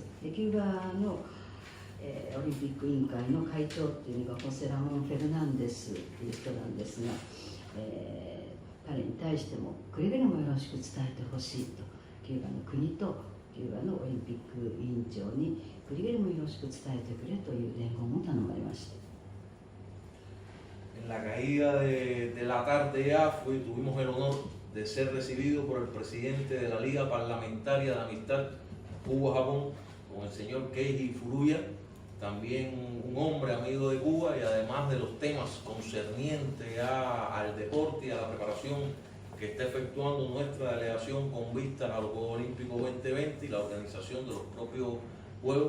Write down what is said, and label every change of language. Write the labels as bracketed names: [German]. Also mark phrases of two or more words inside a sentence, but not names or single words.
[Japanese] でキューバのオリンピック委員会の会長っていうのがホセラモン・フェルナンデスという人なんですが、彼に対してもくれぐれもよろしく伝えてほしいと、キューバの国とキューバのオリンピック委員長にくれぐれもよろしく伝えてくれという伝言も頼まれました。 [Spanish] En la caída de la tarde ya tuvimos el honor de ser recibidos por el presidente de la Liga Parlamentaria de Amistad Cuba-Japón, con el señor Keiji Furuya, también un hombre amigo de Cuba, y además de los temas concernientes al deporte y a la preparación que está efectuando nuestra delegación con vistas a los Juegos Olímpicos 2020 y la organización de los propios Juegos.